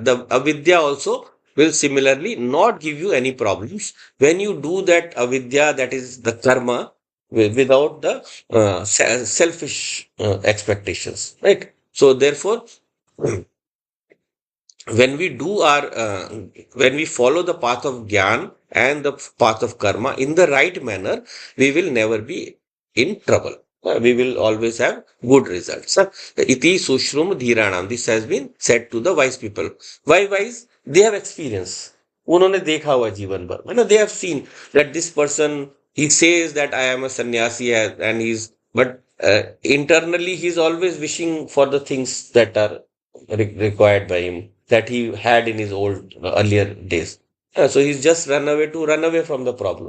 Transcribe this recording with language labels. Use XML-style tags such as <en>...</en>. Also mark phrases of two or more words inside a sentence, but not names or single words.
<en>The avidya also will similarly not give you any problems when you do that avidya, that is the karma, without the selfish expectations, right? So therefore, when we do our when we follow the path of gyan and the path of karma in the right manner, we will never be in trouble. We will always have good results.</en> <sa>Iti sushrum dhiranam,</sa> <en>this has been said to the wise people. Why wise? They have experience.</en> <hi>उन्होंने देखा हुआ जीवन भर,</hi> <en>they have seen that this person, he says that I am a sannyasi, and he's, but internally he's always wishing for the things that are required by him, that he had in his old earlier days. So he's just run away from the problem.</en>